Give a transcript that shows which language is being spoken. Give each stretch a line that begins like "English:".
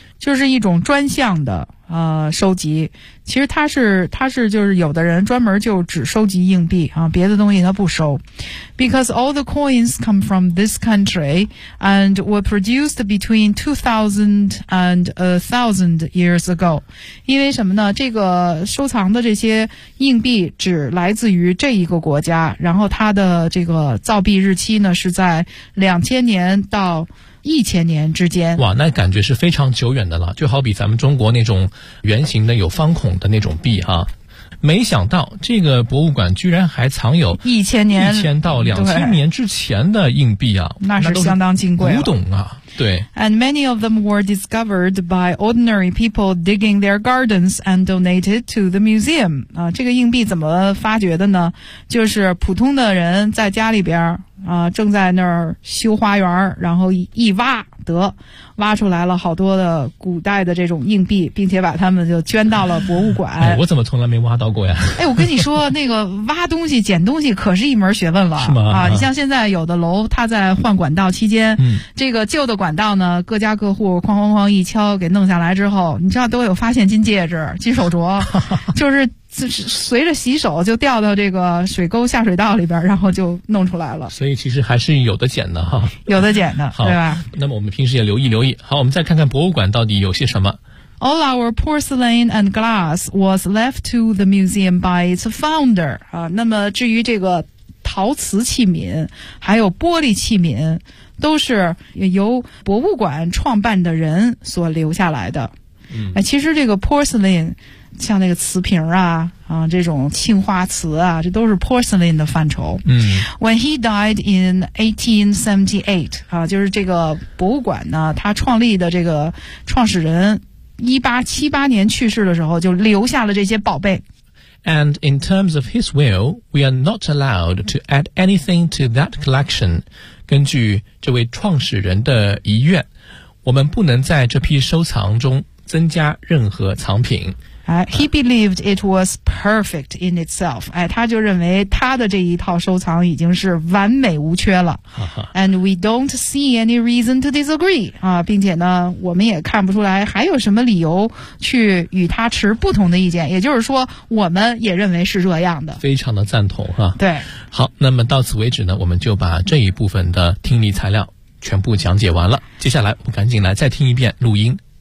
Chinese: 就是一种专项的收集。其实它是就是有的人专门就只收集硬币啊，别的东西他不收。
English: Because all the coins come from this country and were produced between 2000 and 1000 years ago.
Chinese: 因为什么呢？这个收藏的这些硬币只来自于这一个国家，然后它的这个造币日期呢是在2000年到一千年之间。哇，那感觉是非常久远的了，就好比咱们中国那种圆形的有方孔的那种币哈。没想到这个博物馆居然还藏有一千到两千年之前的硬币啊，那是相当金贵了，古董啊。对。
English: And many of them were discovered by ordinary people digging their gardens and donated to the museum.
Chinese: 啊，这个硬币怎么发掘的呢？就是普通的人在家里边正在那儿修花园，然后一挖得挖出来了好多的古代的这种硬币，并且把它们就捐到了博物馆。哎，我怎么从来没挖到过呀？哎，我跟你说，那个挖东西、捡东西可是一门学问了。是吗？啊，你像现在有的楼，它在换管道期间，这个旧的管道呢，各家各户哐哐哐一敲给弄下来之后，你知道都有发现金戒指、金手镯，就是。就是随着洗手就掉到这个水沟下水道里边，然后就弄出来了。所以其实还是有的捡的哈，有的捡的，对吧？那么我们平时也留意留意。好，我们再看看博物馆到底有些什么。
English: All our porcelain and glass was left to the museum by its founder.
Chinese: 啊，那么至于这个陶瓷器皿还有玻璃器皿，都是由博物馆创办的人所留下来的。嗯，其实这个 porcelain。像那个瓷瓶啊这种青花瓷啊，这都是 porcelain 的范畴。嗯。
English: When he died in 1878,
Chinese: 啊，就是这个博物馆呢，他创立的这个创始人1878年去世的时候就留下了这些宝贝。
English: And in terms of his will, we are not allowed to add anything to that collection.
Chinese: 根据这位创始人的遗愿，我们不能在这批收藏中增加任何藏品。
English: He believed it was perfect in itself.
Chinese: 哎，他就认为他的这一套收藏已经是完美无缺了。
English: And we don't see any reason to disagree.
Chinese: 啊，并且呢，我们也看不出来还有什么理由去与他持不同的意见。也就是说，我们也认为是这样的。非常的赞同哈。对。好，那么到此为止呢，我们就把这一部分的听力材料全部讲解完了。接下来，我们赶紧来再听一遍录音。